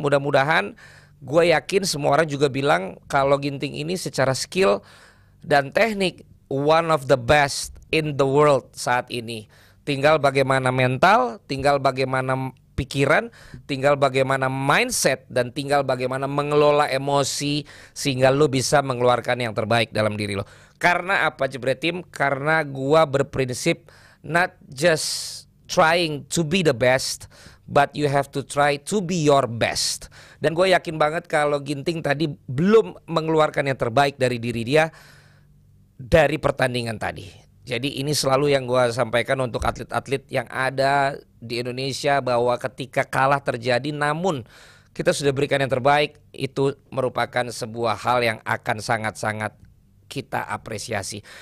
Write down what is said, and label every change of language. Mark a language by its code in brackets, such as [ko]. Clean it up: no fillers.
[id] Mudah-mudahan, gue yakin semua orang juga bilang kalau Ginting ini secara skill dan teknik [en] one of the best in the world [id] saat ini. Tinggal bagaimana mental, tinggal bagaimana pikiran, tinggal bagaimana mindset, dan tinggal bagaimana mengelola emosi sehingga lo bisa mengeluarkan yang terbaik dalam diri lo. Karena apa Jebret Tim? Karena gua berprinsip [en] not just trying to be the best, but you have to try to be your best. [id] Dan gue yakin banget kalau Ginting tadi belum mengeluarkan yang terbaik dari diri dia dari pertandingan tadi. Jadi ini selalu yang gue sampaikan untuk atlet-atlet yang ada di Indonesia, bahwa ketika kalah terjadi namun kita sudah berikan yang terbaik, itu merupakan sebuah hal yang akan sangat-sangat kita apresiasi.